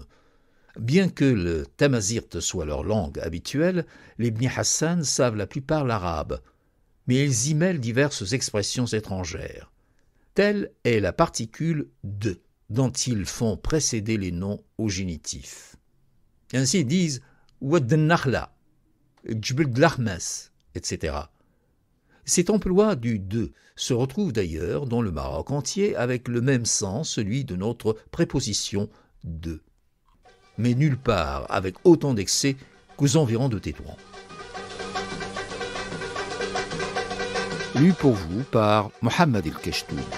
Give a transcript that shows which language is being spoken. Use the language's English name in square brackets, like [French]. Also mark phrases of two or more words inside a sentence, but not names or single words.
[French] Bien que le tamazirt soit leur langue habituelle, les Bni Hassan savent la plupart l'arabe, mais ils y mêlent diverses expressions étrangères. Telle est la particule « de » dont ils font précéder les noms au génitif. Ainsi ils disent « Wad al-Nakhla »,« Djbel d-l'Ahmas », etc. Cet emploi du « de » se retrouve d'ailleurs dans le Maroc entier avec le même sens, celui de notre préposition « de », mais nulle part avec autant d'excès qu'aux environs de Tétouan. Lu pour vous par Mohamed El-Kechtoum.